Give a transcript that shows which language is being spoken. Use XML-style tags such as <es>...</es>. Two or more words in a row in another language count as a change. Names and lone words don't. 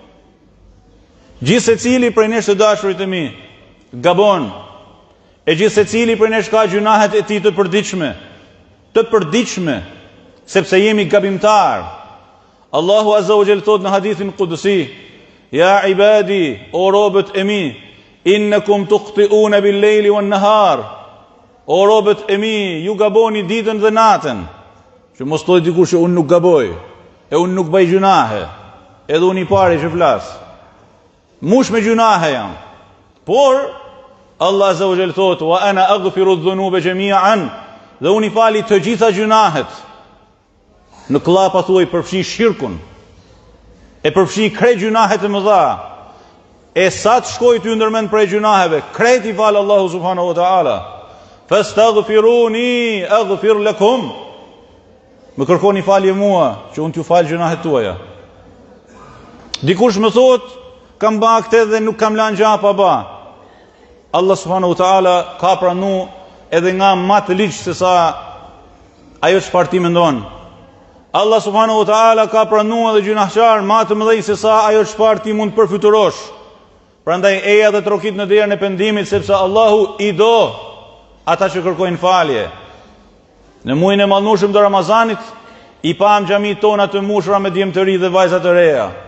<sq>Gjithë secili prej nesh të dashurit e mi gabon, e gjithë secili prej nesh ka gjunahet e tij të përditshme, sepse jemi gabimtar. Allahu</sq> <ar>عز وجل</ar> <sq>thot në hadithin Qudsi:</sq> <ar>يا عبادي,</ar> <sq>o robët e mi,</sq> <ar>إنكم تخطئون بالليل والنهار.</ar> <sq>O robët e mi, ju gaboni ditën dhe natën. Që mos thojë dikush që unë nuk gaboj, e unë nuk bëj gjunahe, edhe unë i pari që flas. Mush me gjunahe jam. Por Allah</sq> <ar>عز وجل</ar> <sq>thot:</sq> <ar>وأنا أغفر الذنوب جميعا.</ar> <sq>Dhe unë i fali të gjitha gjunahet. Në klapa thuaj përfshi shirkun, e përfshi krejt gjunahet e mëdha. E sa të shkoj ty ndërmend prej gjunaheve, krejt i falë Allahu</sq> <ar>سبحانه وتعالى. فاستغفروني أغفر لكم.</ar> <sq>Më kërkoni falje mua, që unë t'ju falë gjunahet tuaja. Dikush më thot, kam ba këtë dhe nuk kam lanë gjapa ba. Allah</sq> <ar>سبحانه وتعالى</ar> <sq>ka pranu edhe nga ma të ligjë se sa ajo çfarë ti mendon. Allah</sq> <ar>سبحانه وتعالى</ar> <sq>ka pranu edhe gjunahqar ma të mëdhej se sa ajo çfarë ti mund përfyturosh. Prandaj eja dhe trokit në derën e pendimit, sepse Allahu i do ata që kërkojnë falje. Në muajin e mallnueshëm të Ramazanit i pam xhamit tona të mbushura me djemtëri dhe vajza të reja.</sq>